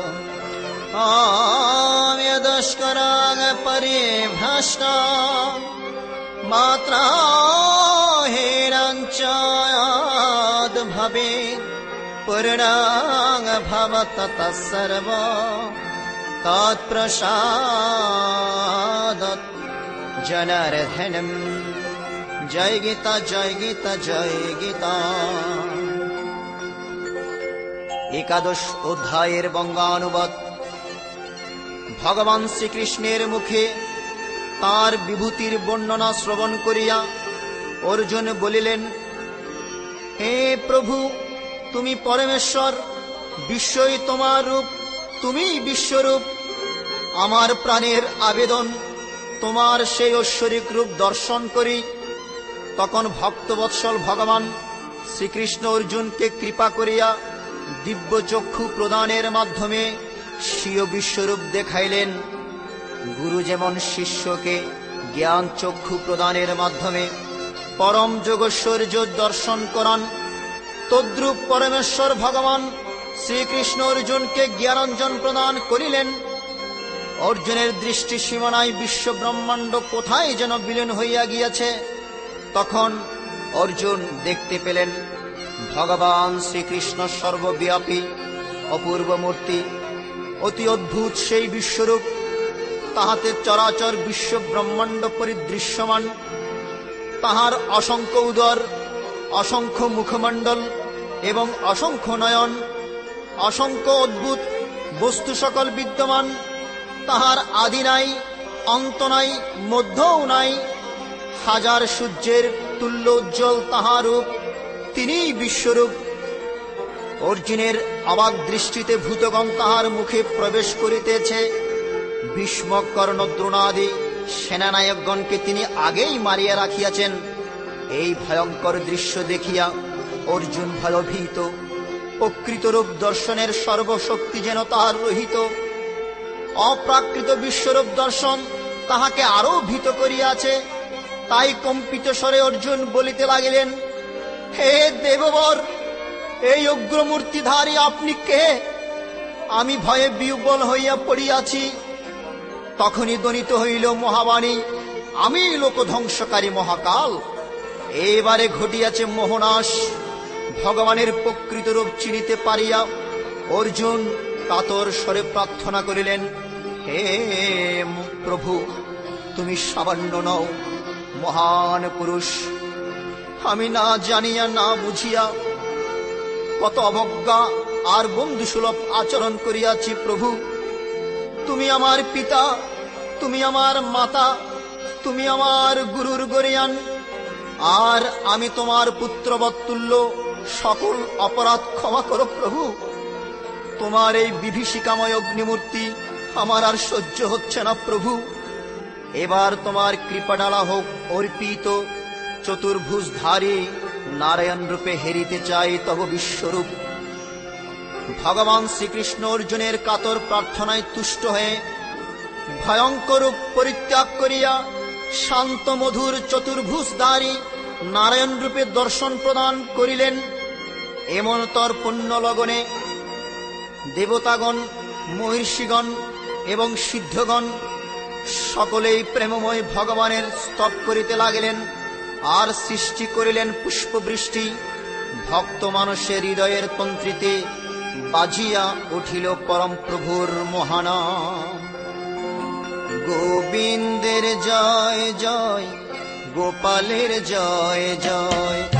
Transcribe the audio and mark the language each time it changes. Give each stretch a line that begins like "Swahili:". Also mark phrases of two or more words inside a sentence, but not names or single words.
Sanskrit: आम्यदस्कराग परिभ्रष्टा मात्रा हेरञ्चायाद् भवेत् पूर्णाङ्ग भवत् ततः सर्व तत्प्रसादात् जनार्दनम्।
Bangla: জয় গীতা জয় গীতা জয় গীতা। একাদশ অধ্যায়ের বঙ্গানুবাদ। ভগবান শ্রীকৃষ্ণের মুখে তার বিভূতির বর্ণনা শ্রবণ করিয়া অর্জুন বলিলেন, হে প্রভু তুমি পরমেশ্বর, বিশ্বই তোমার রূপ, তুমি বিশ্বরূপ। আমার প্রাণের আবেদন তোমার সেই ঐশ্বরিক রূপ দর্শন করি। তখন ভক্তবৎসল ভগবান শ্রীকৃষ্ণ অর্জুন কে কৃপা করিয়া দিব্য চক্ষু প্রদানের মাধ্যমে স্বীয় বিশ্বরূপ দেখাইলেন। গুরু যেমন শিষ্য কে জ্ঞান চক্ষু প্রদানের মাধ্যমে পরম যোগৈশ্বর্য দর্শন করান, তদ্রূপ পরমেশ্বর ভগবান শ্রীকৃষ্ণ অর্জুন কে জ্ঞানাঞ্জন প্রদান করিলেন। অর্জুনের দৃষ্টি সীমানায় বিশ্ব ব্রহ্মাণ্ড কোথায় যেন বিলীন হইয়া গিয়াছে। তখন অর্জুন দেখতে পেলেন ভগবান শ্রীকৃষ্ণ সর্বব্যাপী অপূর্ব মূর্তি, অতি অদ্ভুত সেই বিশ্বরূপ। তাহাতে চরাচর বিশ্ব ব্রহ্মাণ্ড পরিদৃশ্যমান। তাহার অসংখ্য উদর, অসংখ্য মুখমণ্ডল এবং অসংখ্য নয়ন, অসংখ্য অদ্ভুত বস্তু সকল বিদ্যমান। তাহার আদি নাই, অন্ত নাই, মধ্যও নাই। হাজার সূর্যের তুল্য উজ্জ্বল তাহার রূপ, তিনিই বিশ্বরূপ। অর্জুনের অবাক দৃষ্টিতে ভূতগণ তাহার মুখে প্রবেশ করিতেছে। ভীষ্ম কর্ণ দ্রোণাদি সেনানায়কগণকে তিনি আগেই মারিয়া রাখিয়াছেন। এই ভয়ঙ্কর দৃশ্য দেখিয়া অর্জুন ভয়ভীত। প্রকৃত রূপ দর্শনের সর্বশক্তি যেন তাহার রহিত। অপ্রাকৃত বিশ্বরূপ দর্শন তাহাকে আরো ভীত করিয়াছে। তাই কম্পিত স্বরে অর্জুন বলিতে লাগিলেন, হে দেববর, এই উগ্রমূর্তিধারী আপনি কে? আমি ভয়ে বিহ্বল হইয়া পড়িয়াছি। তখনই ধ্বনিত হইল মহাবাণী, আমি লোকধ্বংসকারী মহাকাল। এবারে ঘটিয়াছে মোহনাশ। ভগবানের প্রকৃত রূপ চিনিতে পারিয়া অর্জুন কাতর স্বরে প্রার্থনা করিলেন, হে প্রভু তুমি সামান্য নও, মহান পুরুষ। আমি না জানিয়া না বুঝিয়া কত অবজ্ঞা আর বন্ধুসুলভ আচরণ করিয়াছি। প্রভু তুমি আমার পিতা, তুমি আমার মাতা, তুমি আমার গুরুর গরীয়ান, আর আমি তোমার পুত্রবত্তুল্য। সকল অপরাধ ক্ষমা করো প্রভু। তোমার এই বিভীষিকাময় অগ্নিমূর্তি আমার আর সহ্য হচ্ছে না প্রভু। এবার তোমার কৃপাডালা হোক অর্পিত। চতুর্ভুজধারী নারায়ণ রূপে হেরিতে চাই তব বিশ্বরূপ। ভগবান শ্রীকৃষ্ণ অর্জুনের কাতর প্রার্থনায় তুষ্ট হয়ে ভয়ঙ্কর রূপ পরিত্যাগ করিয়া শান্ত মধুর চতুর্ভুজধারী নারায়ণ রূপে দর্শন প্রদান করিলেন। এমনতর পুণ্য লগনে দেবতাগণ, মহিষীগণ এবং সিদ্ধগণ সকলেই প্রেমময় ভগবানের স্তব করিতে লাগিলেন আর সৃষ্টি করিলেন পুষ্পবৃষ্টি। ভক্ত মানুষের হৃদয়ের তন্ত্রীতে বাজিয়া উঠিল পরম প্রভুর মহানাম। গোবিন্দের জয় জয়, গোপালের জয় জয়।